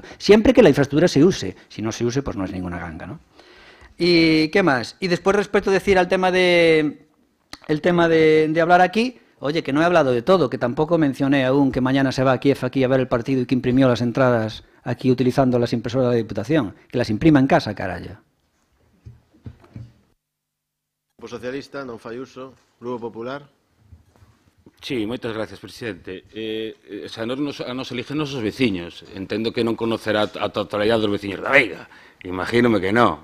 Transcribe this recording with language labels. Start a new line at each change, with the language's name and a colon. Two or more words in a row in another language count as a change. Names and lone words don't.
Spanish: Siempre que la infraestructura se use. Si no se use, pues no es ninguna ganga, ¿no? ¿Y qué más? Y después, respecto a decir al tema de hablar aquí, oye, que no he hablado de todo, que tampoco mencioné aún que mañana se va a Kiev aquí a ver el partido y que imprimió las entradas aquí utilizando las impresoras de la Diputación. Que las imprima en casa, carallo.
Galician: Grupo Socialista, non fai uso. Grupo Popular. Sí, moitas gracias, presidente. A nos eligen os veciños. Entendo que non conocerá a totalidade dos veciños da Veiga. Imagínome que non.